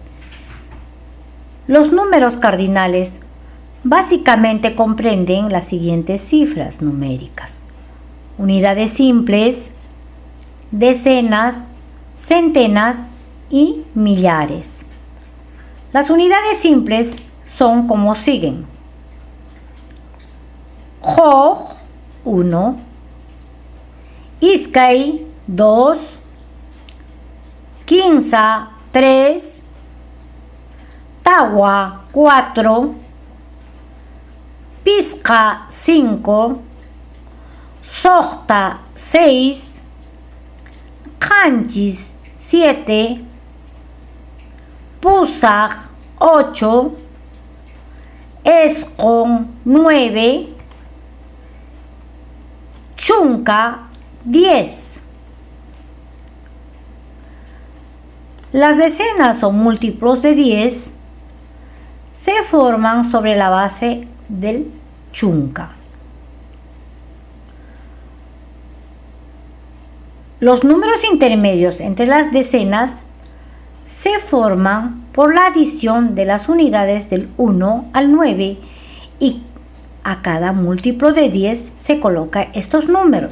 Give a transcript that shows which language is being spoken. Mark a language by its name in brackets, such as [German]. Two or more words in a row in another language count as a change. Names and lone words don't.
[Spanish] Los números cardinales básicamente comprenden las siguientes cifras numéricas: unidades simples, decenas, centenas y millares. Las unidades simples son como siguen: [Quechua] Joj, 1, Iskay, 2, Quinza, 3, Tawa, 4, Pisqa, 5, Sohta, 6, Qanchis, 7, Pusaq, 8, Esqon, 9, Chunka, 10. [Spanish] Las decenas o múltiplos de 10 se forman sobre la base del chunka. Los números intermedios entre las decenas se forman por la adición de las unidades del 1 al 9 y a cada múltiplo de 10 se coloca estos números.